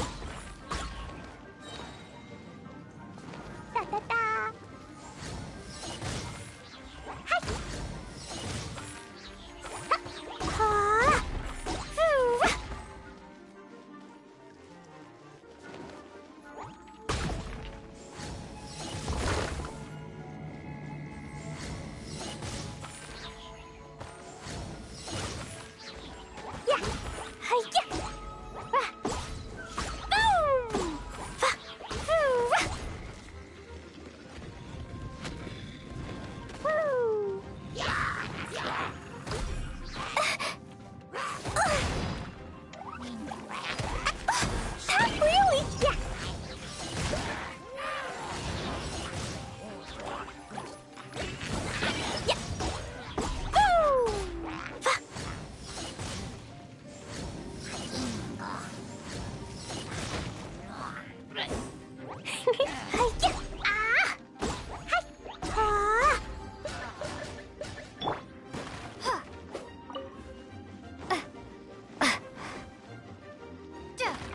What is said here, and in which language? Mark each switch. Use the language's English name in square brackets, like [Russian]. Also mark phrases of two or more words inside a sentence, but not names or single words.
[English] Da da da! Hi! Ha! Hoo! Yeah! Hi-ya! Ah! Boom! Fa! Hoo! Woo! Not really! Yeah! Yeah! Boom! Fa! Hi-ya! Ah! Hi! Ah! Huh. Duh.